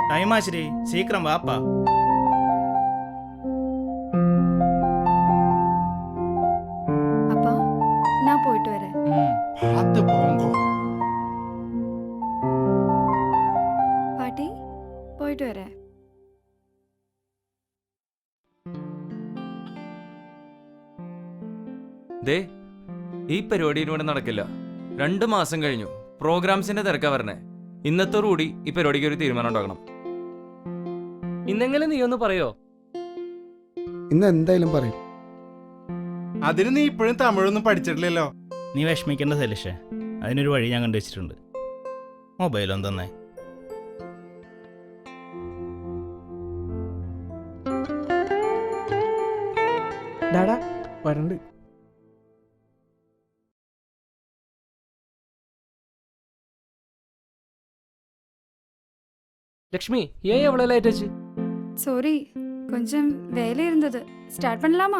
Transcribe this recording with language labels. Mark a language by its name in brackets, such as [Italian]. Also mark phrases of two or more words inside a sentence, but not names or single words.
[Tamil] டைமாச்சுடி, சீக்கிரம் வாப்பா. அப்பா நான் போயிட்டு வரேன். பார்த்து போங்க. [Malayalam] பாட்டி പോയിട്ട് വരാം. ദേ ഈ പരിപാടി ഇവിടെ നടക്കില്ല. 2 മാസം കഴിഞ്ഞു. പ്രോഗ്രാംസിന്റെ തിരക്കാ വരണേ. ഇന്നത്തോടുകൂടി ഈ പരിപാടിക്ക് ഒരു തീരുമാനം ഉണ്ടാക്കണം. ഇന്നെങ്കിലും നീ ഒന്ന് പറയോ? ഇന്ന് എന്തായാലും പറയും. അതിന് നീ ഇപ്പോഴും തമിഴൊന്നും പഠിച്ചിട്ടില്ലല്ലോ. നീ വിഷമിക്കേണ്ട സലീഷേ, അതിനൊരു വഴി ഞാൻ കണ്ടുവച്ചിട്ടുണ്ട്. മൊബൈലൊന്നും തന്നെ. ഡാടാ വരണ്ട്. [Tamil] லக்ஷ்மி ஏன் எவ்வளவு லேட் ஆச்சு? சாரி, கொஞ்சம் வேலை இருந்தது. ஸ்டார்ட் பண்ணலாமா?